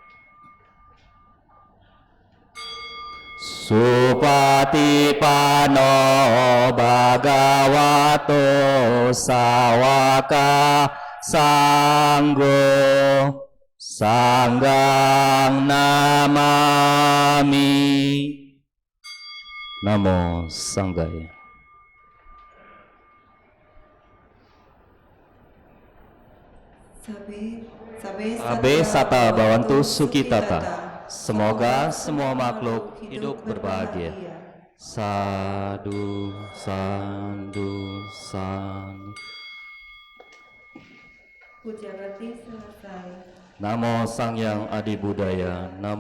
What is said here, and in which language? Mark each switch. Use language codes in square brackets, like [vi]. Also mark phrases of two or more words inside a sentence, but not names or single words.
[pi] Supatipano Bhagavato Sawaka Sanggo Sanggang Namami. Namo Sanggaya. Sabe Sata Bhavantu Sukitata. [id] Semoga semua makhluk hidup berbahagia. [pi] Sadu, sadu, sadu. [id] Puja Bakti selesai. [pi] Namo Sang Hyang Adi Budaya.